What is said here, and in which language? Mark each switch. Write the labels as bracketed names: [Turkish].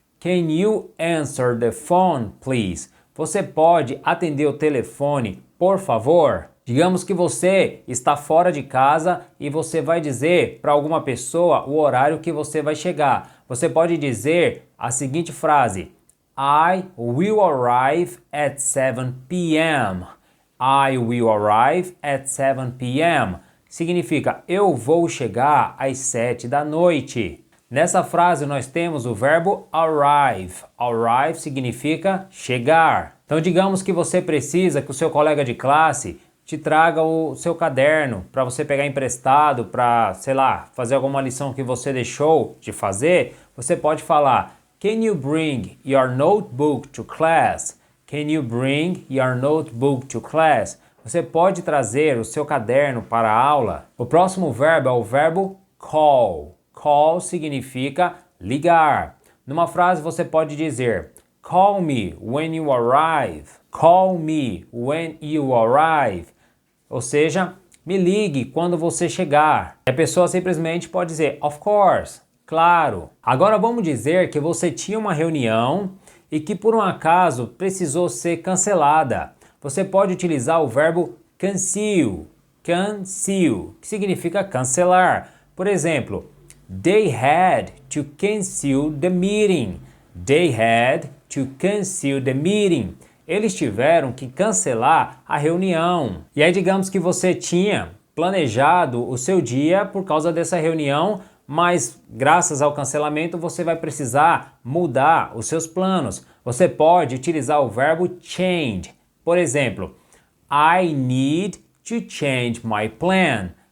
[English] Can you answer the phone, please? [Portuguese] Você pode atender o telefone, por favor? Digamos que você está fora de casa e você vai dizer para alguma pessoa o horário que você vai chegar. Você pode dizer a seguinte frase: [English] I will arrive at 7 p.m. I will arrive at 7 p.m. [Portuguese] Significa eu vou chegar às 7 da noite. Nessa frase nós temos o verbo arrive. Arrive significa chegar. Então digamos que você precisa que o seu colega de classe te traga o seu caderno para você pegar emprestado para, sei lá, fazer alguma lição que você deixou de fazer. Você pode falar [English] Can you bring your notebook to class? Can you bring your notebook to class? [Portuguese] Você pode trazer o seu caderno para a aula. O próximo verbo é o verbo call. Call significa ligar. Numa frase você pode dizer [English] Call me when you arrive. Call me when you arrive. [Portuguese] Ou seja, me ligue quando você chegar. E a pessoa simplesmente pode dizer [English] of course, [Portuguese] claro. Agora vamos dizer que você tinha uma reunião e que por um acaso precisou ser cancelada. Você pode utilizar o verbo cancel. Cancel, que significa cancelar. Por exemplo, [English] They had to cancel the meeting. They had to cancel the meeting. [Portuguese] Eles tiveram que cancelar a reunião. E aí digamos que você tinha planejado o seu dia por causa dessa reunião, mas graças ao cancelamento você vai precisar mudar os seus planos. Você pode utilizar o verbo change. Por exemplo, [English] I need to change my plan.